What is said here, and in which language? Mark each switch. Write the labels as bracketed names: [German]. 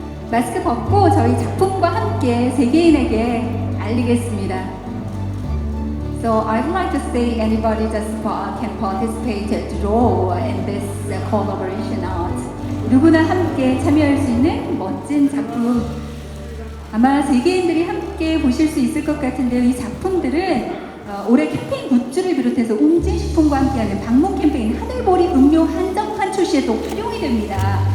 [Korean] 마스크 벗고 저희 작품과 함께 세계인에게 알리겠습니다. [English] So I'd like to say anybody just can participate to draw in this collaboration art. [Korean] 누구나 함께 참여할 수 있는 멋진 작품. 아마 세계인들이 함께 보실 수 있을 것 같은데요. 이 작품들은 올해 캠페인 굿즈를 비롯해서 웅진식품과 함께하는 방문 캠페인 하늘보리 음료 한정판 출시에도 활용이 됩니다.